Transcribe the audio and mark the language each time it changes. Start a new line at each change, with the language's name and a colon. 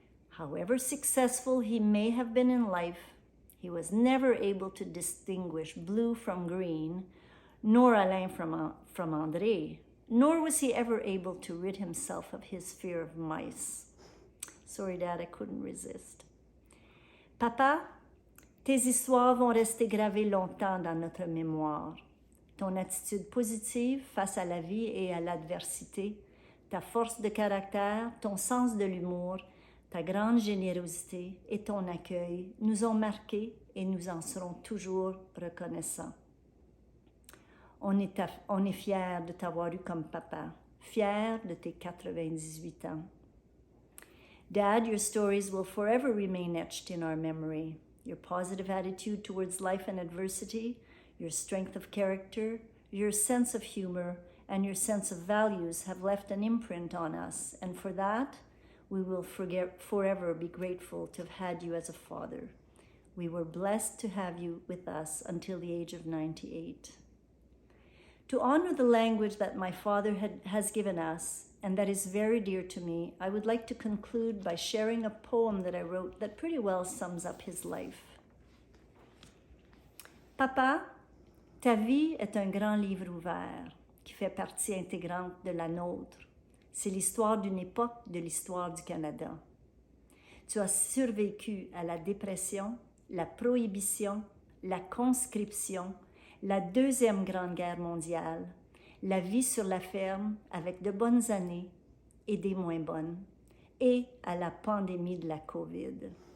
English: However successful he may have been in life, he was never able to distinguish blue from green, nor Alain from André, nor was he ever able to rid himself of his fear of mice. Sorry, Dad, I couldn't resist.
French: Papa, tes histoires vont rester gravées longtemps dans notre mémoire. Ton attitude positive face à la vie et à l'adversité, ta force de caractère, ton sens de l'humour, ta grande générosité et ton accueil nous ont marqués et nous en serons toujours reconnaissants. On est fiers de t'avoir eu comme papa, fiers de tes 98 ans.
English: Dad, your stories will forever remain etched in our memory. Your positive attitude towards life and adversity, your strength of character, your sense of humor, and your sense of values have left an imprint on us, and for that, we will forever be grateful to have had you as a father. We were blessed to have you with us until the age of 98. To honor the language that my father has given us, and that is very dear to me, I would like to conclude by sharing a poem that I wrote that pretty well sums up his life.
French: Papa, ta vie est un grand livre ouvert qui fait partie intégrante de la nôtre. C'est l'histoire d'une époque de l'histoire du Canada. Tu as survécu à la dépression, la prohibition, la conscription, la Deuxième Grande Guerre mondiale, la vie sur la ferme avec de bonnes années et des moins bonnes, et à la pandémie de la COVID.